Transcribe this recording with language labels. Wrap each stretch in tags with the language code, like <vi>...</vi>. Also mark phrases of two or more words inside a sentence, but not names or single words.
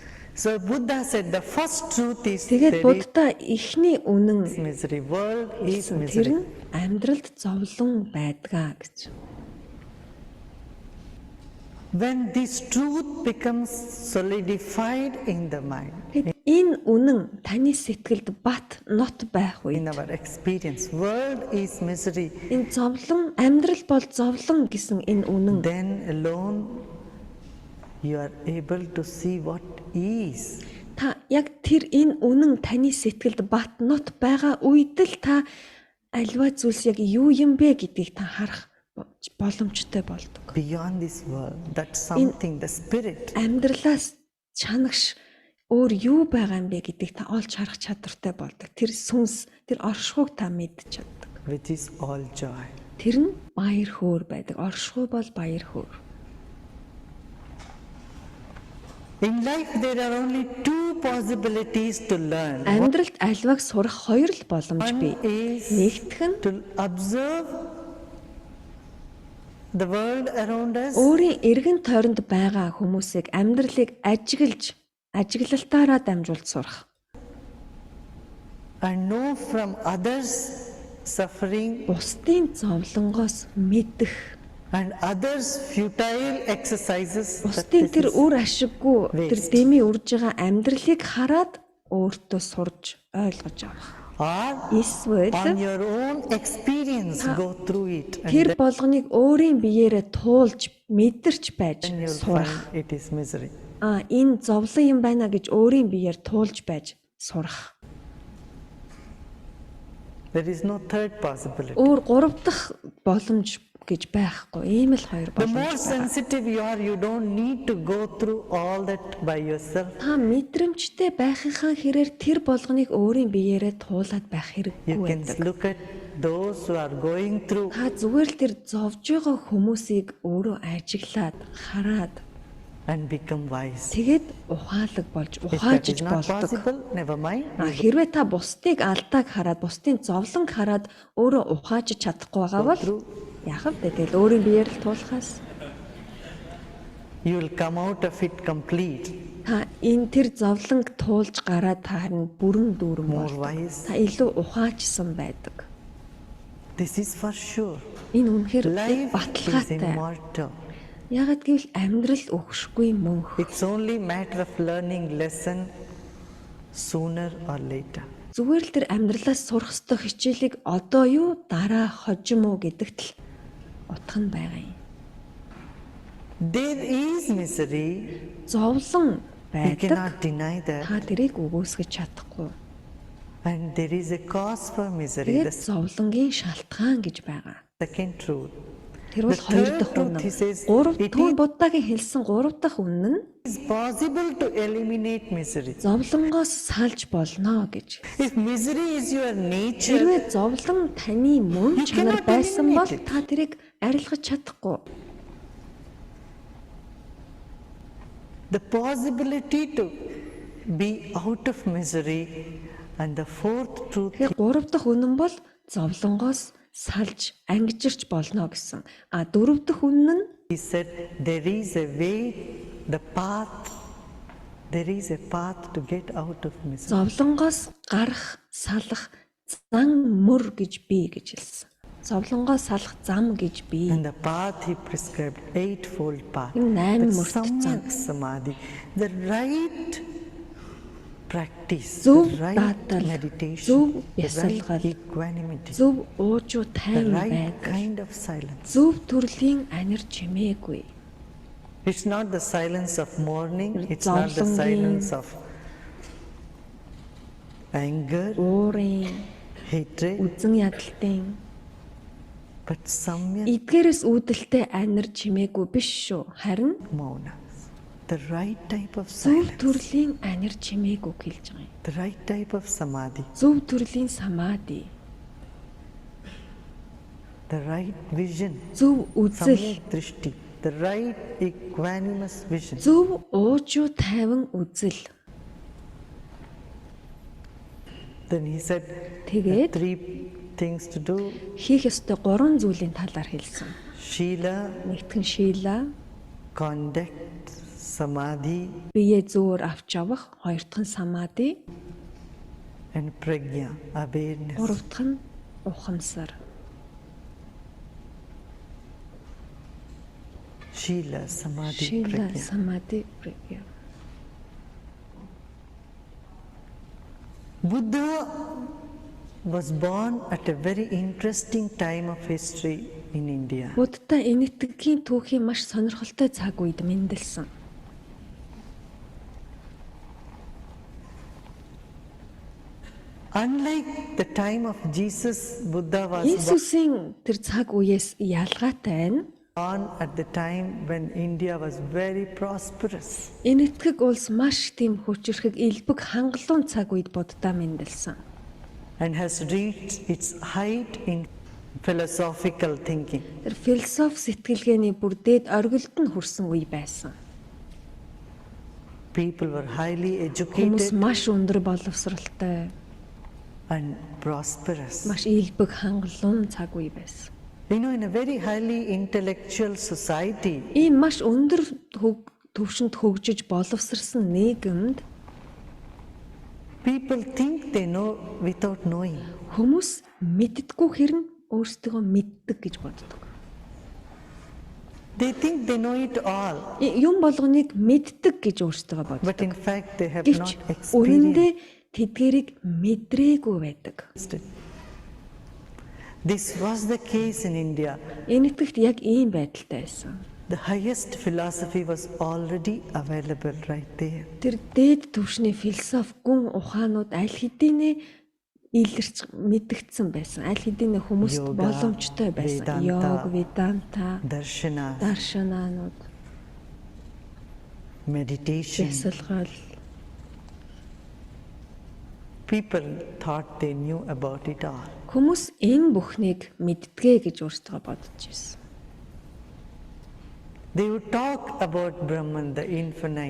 <en>So Buddha said the first truth is</en> <mn>Тэгээд</mn> <en>there</en> <mn>Будда эхний үнэн</mn> <en>is misery. World is</en> <mn>тэр</mn> <en>misery.</en> <mn>нь амьдралд зовлон байдгаа гэж.</mn> <en>When this truth becomes solidified in the mind,</en> <mn>Энэ үнэн таны сэтгэлд бат нот байх үед</mn> <en>in our experience, world is misery,</en> <mn>энэ зовлон амьдрал бол зовлон гэсэн энэ үнэн</mn> <en>then alone you are able to see what is.</en> <mn>та яг тэр энэ үнэн таны сэтгэлд бат нот байгаа үед л та альва зүйлс яг юу юм бэ гэдгийг та харах боломжтой болдог.</mn> <en>Beyond this world, that's something, the spirit,</en> <mn>Амьдралаас чанагш өөр юу байгаа юм бэ гэдгийг та олж харах чадвартай болдог. Тэр сүнс, тэр оршихуйг та мэдж чаддаг.</mn> <en>which is all joy.</en> <mn>Тэр нь баяр хөөр байдаг. Оршихуй бол баяр хөөр.</mn> <en>In life, there are only two possibilities to learn.</en> <mn>Амьдралд альваг сурах хоёр л боломж бий.</mn> <en>One is</en> <mn>Нэгдүгээр нь</mn> <en>to observe the world around us</en> <mn>өөрийн эргэн тойронд байгаа хүмүүсийг амьдралыг ажиглалтаараа дамжуулж сурах.</mn> <en>and know from others' suffering</en> <mn>Бусдын зовлонгоос мэдэх.</mn> <en>and others' futile exercises. that</en> <mn>Бусдын</mn> <en>this</en> <mn>тэр</mn> <en>is-</en> <mn>үр ашиггүй тэр дэмий урж байгаа амьдралыг хараад өөртөө сурж ойлгож авах.</mn> <en>Or</en> <mn>Эсвэл</mn> <en>on your own experience, go through it, and</en> <mn>тэр болгоныг өөрийн биеэрээ туулж мэдэрч байж</mn> <en>then you'll</en> <mn>сурах.</mn> <en>find it is misery.</en> <mn>Энэ зовлон юм байна гэж өөрийн биеэр туулж байж сурах.</mn> <en>There is no third possibility.</en> <mn>Өөр гурав дахь боломж гэж байхгүй. Ийм л хоёр</mn> <en>The more</en> <mn>боломж байна.</mn> <en>sensitive you are, you don't need to go through all that by yourself.</en> <mn>Та мэдрэмжтэй байхынхаа хэрээр тэр болгоныг өөрийн биеэрээ туулаад байх</mn> <en>You</en> <mn>хэрэггүй</mn> <en>can</en> <mn>байдаг.</mn> <en>look at those who are going through</en> <mn>Та зүгээр л тэр зовж байгаа хүмүүсийг өөрөө ажиглаад хараад</mn> <en>and become wise.</en> <mn>тэгээд ухаалаг болж</mn> <en>If that</en> <mn>ухаажж</mn> <en>is not</en> <mn>болдог.</mn> <en>possible, never mind.</en> <mn>Хэрвээ та бусдыг алдааг хараад бусдын зовлонг хараад өөрөө ухааж чадахгүй байгаа бол яах вэ? Тэгэл өөрийн биеэр л туулахаас</mn> <en>You will come out of it complete,</en> <mn>та энэ тэр зовлонг туулж гараад та харин бүрэн дүүрэн</mn> <en>more</en> <mn>болдог.</mn> <en>wise.</en> <mn>Та илүү ухаажсан байдаг.</mn> <en>This is for sure.</en> <mn>Энэ үнэхээр</mn> <en>Life is</en> <mn>баталгаатай.</mn> <en>immortal.</en> <mn>Ягаад гэвэл амьдрал өгшгүй мөнх.</mn> <en>It's only matter of learning lesson sooner or later.</en> <mn>Зүгээр л тэр амьдралаас сурах ёстой хичээлийг одоо юу дараа хожим уу гэдэгт л утга нь байгаа юм.</mn> <en>There is misery.</en> <mn>Зовлон</mn> <en>You</en> <mn>байдаг.</mn> <en>cannot deny that.</en> <mn>Та тэрийг үгүйсгэж чадахгүй.</mn> <en>And there is a cause for misery.</en> <mn>Тэгээд</mn> <en>The</en> <mn>зовлонгийн шалтгаан гэж байгаа.</mn> <en>second truth.</en> <mn>Тэр бол</mn> <en>The</en> <mn>хоёр</mn> <en>third</en> <mn>дахь</mn> <en>truth,</en> <mn>үнэн.</mn> <en>he says,</en> <mn>Гурав</mn> <en>it</en> <mn>дахь</mn> <en>is-</en> <mn>Буддагийн хэлсэн гурав дахь үнэн нь</mn> <en>It's possible to eliminate misery.</en> <mn>зовлонгоос салж болно гэж.</mn> <en>If misery is your nature,</en> <mn>Хэрвээ зовлон таны мөн</mn> <en>You</en> <mn>чанар</mn> <en>cannot</en> <mn>байсан бол</mn> <en>eliminate it.</en> <mn>та тэрийг арилгаж чадахгүй.</mn> <en>the possibility to be out of misery, and the fourth truth,</en> <mn>Тэгэхээр гурав дахь үнэн бол зовлонгоос салж ангижирч болно гэсэн. Дөрөв дахь үнэн нь</mn> <en>he said, there is a way, the path, there is a path to get out of misery.</en> <mn>зовлонгоос гарах, салах зан мөр гэж бий гэж хэлсэн. Зовлонгоос салах зам гэж бий.</mn> <en>And the path he prescribed, eightfold path.</en> <mn>Энэ 8</mn> <en>That's</en> <mn>мөрт зам.</mn> <sa>samyak samadhi,</sa> <en>the right practice,</en> <mn>Зөв</mn> <en>the right</en> <mn>даатал,</mn> <en>meditation,</en> <mn>зөв</mn> <en>the right</en> <mn>бясалгал,</mn> <en>equanimity,</en> <mn>зөв уужуу</mn> <en>the</en> <mn>тайван</mn> <en>right</en> <mn>байдаг.</mn> <en>kind of silence.</en> <mn>Зөв төрлийн анир чимээгүй.</mn> <en>It's not the silence of mourning, it's not the</en> <mn>Зовлонгийн-</mn> <en>silence of anger,</en> <mn>Уурын,</mn> <en>hatred,</en> <mn>үзэн ядалтын</mn> <en>but samyak</en> <mn>эдгээрээс үүдэлтэй анир чимээгүй биш шүү. Харин</mn> <en>mauna. The right type of</en> <mn>зөв</mn> <en>silence,</en> <mn>төрлийн анир чимээгүйг хэлж байгаа юм.</mn> <en>the right type of samadhi,</en> <mn>Зөв төрлийн самади,</mn> <en>the right vision,</en> <mn>зөв үзэл,</mn> <sa>samyak drishti,</sa> <en>the right equanimous vision.</en> <mn>зөв уужуу тайван үзэл.</mn> <en>Then he said</en> <mn>Тэгээд</mn> <en>three things to do:</en> <mn>хийх ёстой 3 зүйлийн талаар хэлсэн.</mn> <en>Shila,</en> <mn>Нэгтгэн шийла,</mn> <en>conduct, samadhi,</en> <mn>биеэ зөөр авч авах, хоёр дахь нь самади,</mn> <en>and prajna, awareness.</en> <mn>гурав дахь нь ухамсар.</mn> <en>Shila, samadhi,</en> <mn>Шила,</mn> <en>prajna.</en> <mn>самади, прагья.</mn> <en>Buddha was born at a very interesting time of history in India.</en> <mn>Будда энэтхэгийн түүхийн маш сонирхолтой цаг үед мэндэлсэн.</mn> <en>Unlike the time of Jesus, Buddha was</en> <mn>Иесусийн тэр цаг үеэс ялгаатай нь</mn> <en>born at the time when India was very prosperous.</en> <mn>энэтхэг улс маш тийм хүчрхэг элбэг хангалуун цаг үед Будда мэндэлсэн.</mn> <en>And has reached its height in philosophical thinking.</en> <mn>Тэр философи сэтгэлгээний бүр дээд оргилд нь хүрсэн үе байсан.</mn> <en>People were highly</en> <mn>Хүмүүс</mn> <en>educated</en> <mn>маш өндөр боловсралтай,</mn> <en>and prosperous.</en> <mn>маш элбэг хангалуун цаг үе байсан.</mn> <en>You know, in a very highly intellectual society,</en> <mn>Ийм маш өндөр төвшөнд хөгжиж боловсрсан нийгэмд</mn> <en>people think they know without knowing.</en> <mn>хүмүүс мэддэггүй хэрнээ өөрсдөө мэддэг гэж боддог.</mn> <en>They think they know it all,</en> <mn>Юм болгоныг мэддэг гэж өөрсдөө боддог.</mn> <en>but in fact they have</en> <mn>Гэвч</mn> <en>not</en> <mn>үнэндээ</mn> <en>experienced</en> <mn>тэдгэрийг мэдрээгүй байдаг.</mn> <en>it. This was the case in India.</en> <mn>Энэтхэгт яг ийм байдалтай байсан.</mn> <en>The highest philosophy was already available right there.</en> <mn>Тэр дээд түвшний философи гүн ухаанууд аль хэдийнэ илэрч мэдгдсэн байсан. Аль хэдийнэ хүмүүст Йога, боломжтой байсан. Веданта, Йог, веданта,</mn> <en>Darshana,</en> <mn>даршанаанууд,</mn> <en>meditation.</en> <mn>ясалгал.</mn> <en>People thought they knew about it all.</en> <mn>Хүмүүс энэ бүхнийг мэддэгэ гэж өөрсдөө бодож байсан.</mn> <en>They would talk about Brahman, the infinite.</en>